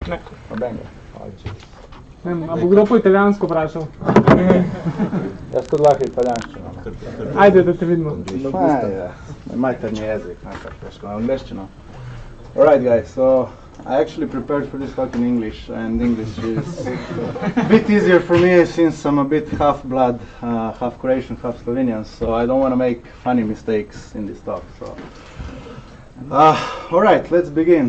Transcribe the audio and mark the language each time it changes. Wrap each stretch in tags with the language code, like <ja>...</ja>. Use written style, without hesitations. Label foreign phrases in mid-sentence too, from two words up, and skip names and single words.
<sl>Ne. A bo kdo po italijansko vprašal? Jaz kot lahko italijanščino. Ajde, da te vidimo. Materni jezik, težko angliščino.</sl> <en>Alright guys, so I actually prepared for this talk in English, and English is a bit easier for me since I'm a bit half-blood, half Croatian, half Slovenian, so I don't want to make funny mistakes in this talk. So, alright, let's begin.</en>